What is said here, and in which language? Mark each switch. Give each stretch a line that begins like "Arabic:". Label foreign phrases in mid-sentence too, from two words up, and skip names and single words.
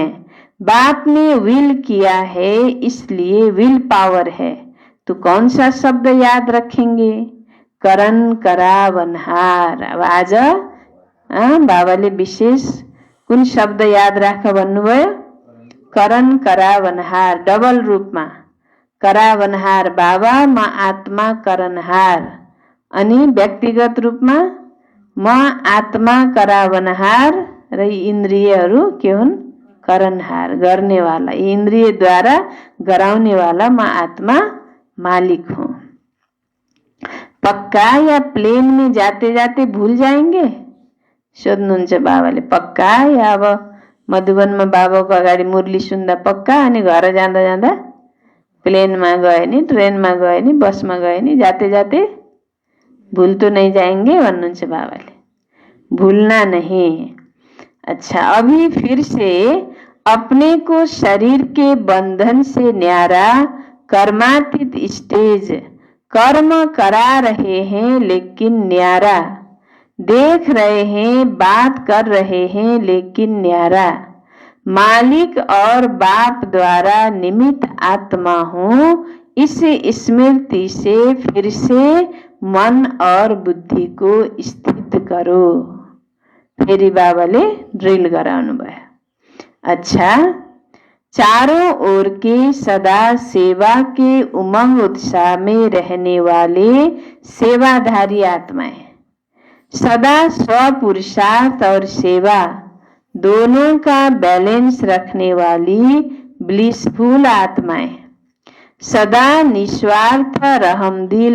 Hindi: बाप ने विल किया है, इसलिए विल पावर है। तो कौन सा शब्द याद रखेंगे? करण करावनहार।
Nepali: अब आज बाबाले विशेष कुन शब्द याद राख भन्नुभयो? करण करावनहार। डबल रूपमा करावनहार बाबा, म आत्मा करणहार। अनि व्यक्तिगत रूपमा म आत्मा करावनहार र इन्द्रियहरू के हुन्? करणहार, गर्नेवाला। इन्द्रियद्वारा गराउनेवाला म आत्मा मालिक हूँ।
Hindi: पक्का या प्लेन में जाते जाते भूल जाएंगे?
Nepali: सोध्नुहुन्छ बाबाले। पक्का या अब मधुवनमा बाबाको अगाडि मुरली सुन्दा पक्का, अनि घर जाँदा जाँदा प्लेनमा गए नि, ट्रेनमा गए नि, बसमा गए नि,
Hindi: जाते जाते भूल तो नहीं जाएंगे
Nepali: भन्नुहुन्छ बाबाले।
Hindi: भूलना नहीं। अच्छा, अभी फिर से अपने को शरीर के बंधन से न्यारा कर्मातीत स्टेज कर्म करा रहे हैं लेकिन न्यारा, देख रहे हैं, बात कर रहे हैं लेकिन न्यारा। मालिक और बाप द्वारा निमित्त आत्मा हूँ, इस स्मृति से फिर से मन और बुद्धि को स्थित करो।
Nepali: फेरि बाबाले ड्रिल गराउनु भयो।
Hindi: अच्छा, चारों ओर के सदा सेवा के उमंग उत्साह में रहने वाले सेवाधारी आत्माएं, सदा स्वपुरुषार्थ और सेवा दोनों का बैलेंस रखने वाली ब्लिसफुल आत्माएं, सदा निस्वार्थ रहमदिल